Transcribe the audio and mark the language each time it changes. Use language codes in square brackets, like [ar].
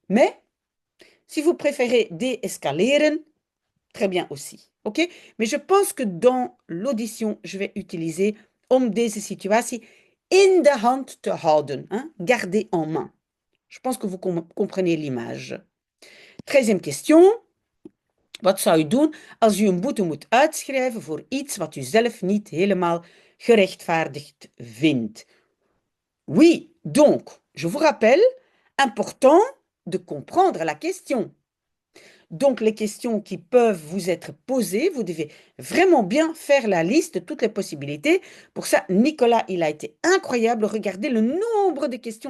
[fr] Mais, si vous préférez déescaleren, très bien aussi. OK? Mais je pense que dans l'audition, je vais utiliser [nl] om deze situatie in de hand te houden, [fr] hein? Garder en main. Je pense que vous comprenez l'image. 13e question. [nl] Wat zou u doen als u een boete moet uitschrijven voor iets wat u zelf niet helemaal gerechtvaardigd vindt? [fr] Oui, donc, je vous rappelle, important de comprendre la question. Donc, les questions qui peuvent vous être posées, vous devez vraiment bien faire la liste de toutes les possibilités. Pour ça, Nicolas, il a été incroyable. Regardez le nombre de questions.